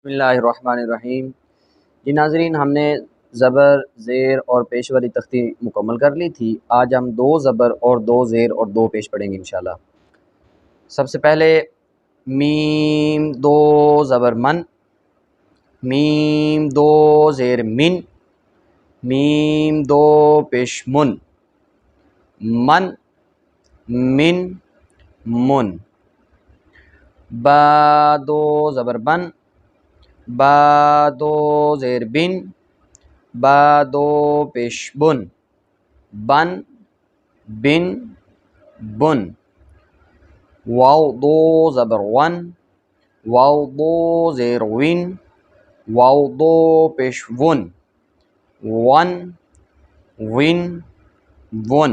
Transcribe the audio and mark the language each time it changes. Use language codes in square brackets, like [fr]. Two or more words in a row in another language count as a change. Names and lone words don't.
[ar] بسم اللہ الرحمن الرحیم۔ [ur] جی ناظرین، ہم نے زبر، زیر اور پیشوری تختی مکمل کر لی تھی۔ آج ہم 2 زبر اور 2 زیر اور 2 پیش پڑھیں گے [ar] انشاءاللہ۔ [ur] سب سے پہلے میم 2 زبر من، میم 2 زیر من، میم 2 پیش من، من، من، من۔ با 2 زبر بن، با 2 زیر بن، با 2 پیش بن، بن، بن، بن۔ واو 2 زبر ون، واو 2 زیر ون، واو 2 پیش ون، ون، ون، ون۔